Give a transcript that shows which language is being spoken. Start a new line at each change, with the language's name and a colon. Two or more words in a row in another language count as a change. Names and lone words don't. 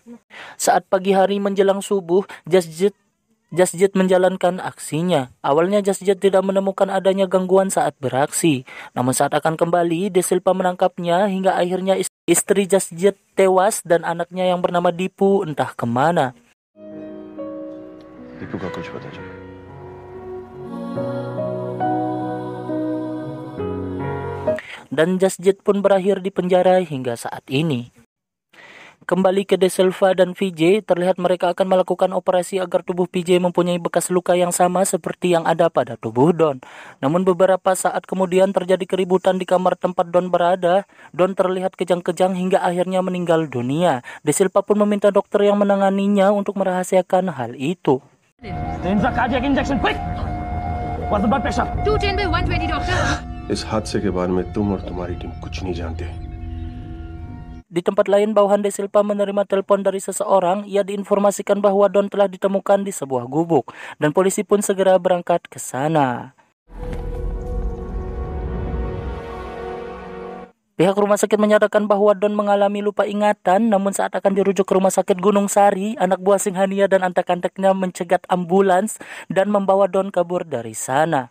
Indonesian: Saat pagi hari menjelang subuh, Jasjid menjalankan aksinya. Awalnya Jasjid tidak menemukan adanya gangguan saat beraksi. Namun saat akan kembali, De Silva menangkapnya hingga akhirnya istri Jasjid tewas dan anaknya yang bernama Dipu entah kemana.
Hindi: दीपू का कुछ पता चला
Indonesian: Dan Jasjid pun berakhir di penjara hingga saat ini. Kembali ke De Silva dan VJ, terlihat mereka akan melakukan operasi agar tubuh PJ mempunyai bekas luka yang sama seperti yang ada pada tubuh Don. Namun beberapa saat kemudian terjadi keributan di kamar tempat Don berada. Don terlihat kejang-kejang hingga akhirnya meninggal dunia. De Silva pun meminta dokter yang menanganinya untuk merahasiakan hal itu.
English: cardiac injection, quick! What's the blood pressure? 210/120, doctor.
Hindi: इस हादसे के बारे में तुम और तुम्हारी टीम कुछ नहीं जानते
Indonesian: Di tempat lain, bawahan De Silva menerima telepon dari seseorang. Ia diinformasikan bahwa Don telah ditemukan di sebuah gubuk, dan polisi pun segera berangkat ke sana. Pihak rumah sakit menyatakan bahwa Don mengalami lupa ingatan, namun saat akan dirujuk ke rumah sakit Gunung Sari, anak buah Singhania dan antek-anteknya mencegat ambulans dan membawa Don kabur dari sana.